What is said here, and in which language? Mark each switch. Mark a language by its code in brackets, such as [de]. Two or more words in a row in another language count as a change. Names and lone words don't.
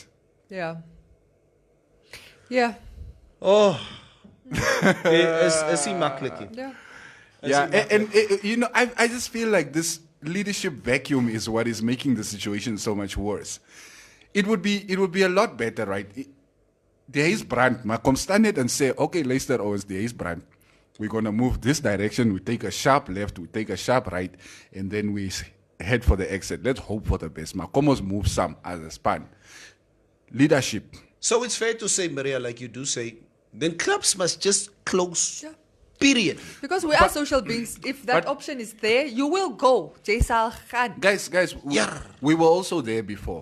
[en] Yeah. Yeah. Oh. Is he maklik? Yeah. And I just feel like this leadership vacuum is what is making the situation so much worse. It would be a lot better, right? There is brand. [af] Maar kom staan net [en] and say, okay, luister Owens, there is brand. We're gonna move this direction. We take a sharp left, we take a sharp right, and then we head for the exit. Let's hope for the best. [af] Maar kom ons [en] move some as a span. Leadership. So it's fair to say, Maria, like you do say, then clubs must just close. Yeah. Period. Because we are social beings. If that option is there, you will go. Guys, we were also there before.